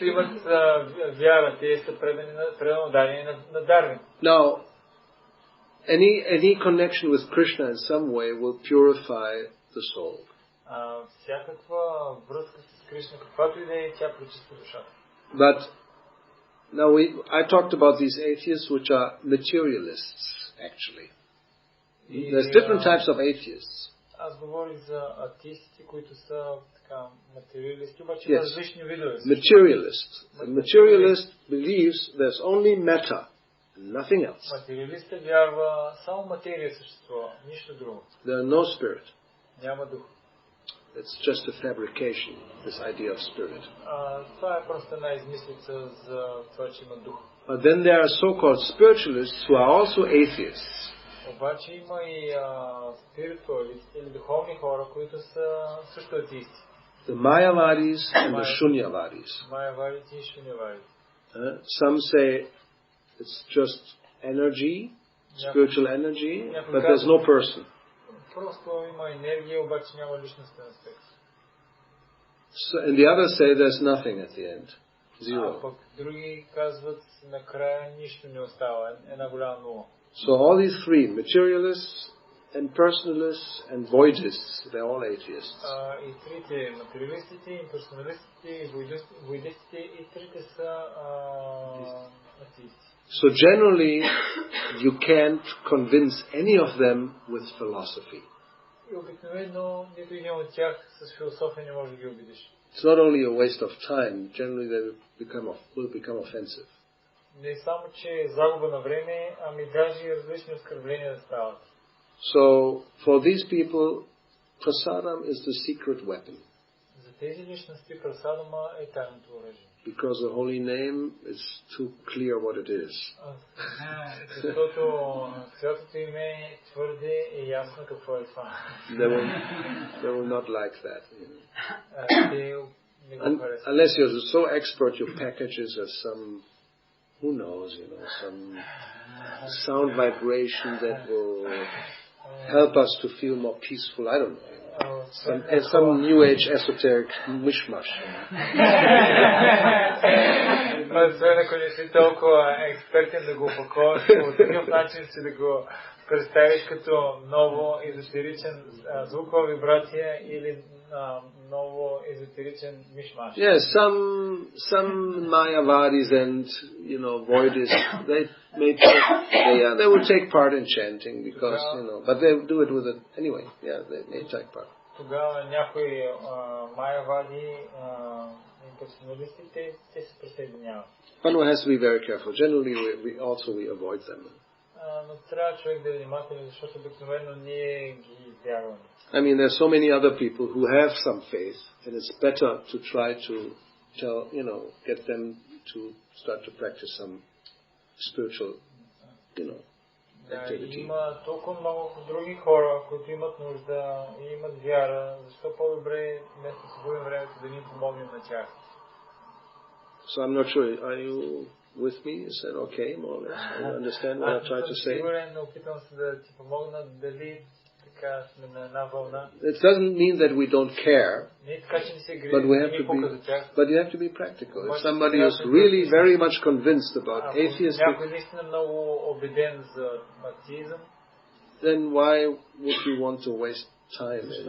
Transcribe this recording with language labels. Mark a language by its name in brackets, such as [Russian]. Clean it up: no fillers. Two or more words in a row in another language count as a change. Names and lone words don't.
[English] Now, any connection with Krishna in some way will purify the soul. But now I talked about these atheists which are materialists, actually. There's different types of atheists. [Bulgarian] Аз говорих за атеистите, които са материалисти, обаче [English] Yes. [Bulgarian] различни видове. [English] Materialist. The materialist believes there's only matter, nothing else. [Bulgarian] Материалистът вярва само материя съществува, нищо друго. [English] There are no spirit. [Bulgarian] Няма дух. [English] It's just a fabrication, this idea of spirit. [Bulgarian] Това е просто една измислица за това, че има дух. [English] But then there are so-called spiritualists who are also atheists. [Bulgarian] Обаче има и спиритуалисти или духовни хора, които са също атеисти. [English] The Mayavadis and the Shunyavadis. [Bulgarian] Майявадите и шунявадите. [English] Some say it's just energy, spiritual energy, but there's no person. [Bulgarian] Просто има енергия, обаче няма личностен аспект. [English] So, and the others say there's nothing at the end. Zero. [Bulgarian] Пък други казват, накрая нищо не остава, една голяма нула. [English] So all these three, materialists and personalists and voidists, they're all atheists. [Bulgarian] И трите, материалистите, имперсоналистите, воидистите, и трите са атеисти. [English] So generally, you can't convince any of them with philosophy. [Bulgarian] И обикновено нито един от тях с философия не може да ги убедиш. [English] It's not only a waste of time, generally they will become offensive. [Bulgarian] Не само, че е загуба на време, ами даже и различни оскърбления да стават. [English] So, for these people, prasadam is the secret weapon. [Bulgarian] За тези личности прасадама е тайното оръжие. [English] Because the holy name is too clear what it is. [Bulgarian] Защото святото име е твърде и ясно какво е това. [English] They will not like that. Unless you're so expert, your packages are some, who knows, some sound vibration that will help us to feel more peaceful. I don't know. Some new age esoteric mishmash. [Bulgarian] Освен ако не си толкова експертен да го опаковаш по такъв начин, си да го представиш като ново езотеричен звукова вибрация или ново езотеричен мишмаш. [English] Yes, some Mayavadis and Voidists, they will take part in chanting because but they do it with it anyway. Yeah, they may take part. [Bulgarian] Тогава някои майавади имперсоналисти, те се присъединяват. [English] One has to be very careful. Generally, we avoid them. [Bulgarian] Но трябва човек да е внимателен, защото обикновено ние ги избягваме. [English] I mean, there's so many other people who have some faith, and it's better to try to get them to start to practice some spiritual, activity. [Bulgarian] Има толкова много други хора, които имат нужда и имат вяра, защо по-добре вместо да си губим времето да ни помогнем на тях. [English] So I'm not sure, are you with me? Is that okay, more or less? You understand what I'm trying to say? [Bulgarian] Сигурен, опитвам се да ти помогна дали така сме на една вълна. [English] It doesn't mean that we don't care, but you have to be practical. If somebody is really very much convinced about atheism, then why would you want to waste time?